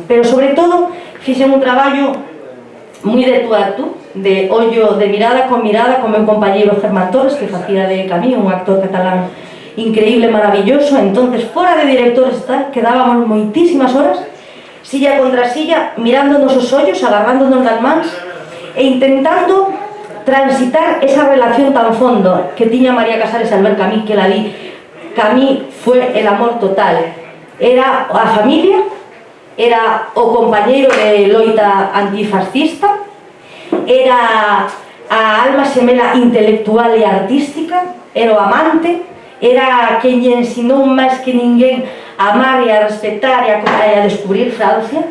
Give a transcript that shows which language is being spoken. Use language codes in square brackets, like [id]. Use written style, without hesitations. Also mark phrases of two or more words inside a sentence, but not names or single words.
[gl] Pero sobre todo fixen un traballo moi de tú a tú, de ollo, de mirada con meu compañeiro Germán Torres, que facía de Camí, un actor catalán increíble, maravilloso. Entonces, fora de directores quedábamos moitísimas horas, silla contra silla, mirándonos os ollos, agarrándonos das mans e intentando transitar esa relación tan fondo que tiña María Casares al ver Camí, que la vi. [es] Camí fue el amor total. [gl] Era a familia, era o compañeiro de loita antifascista, era a alma xemela intelectual e artística, era o amante, era quen lle ensinou máis que ninguén a amar e a respetar e a descubrir Francia.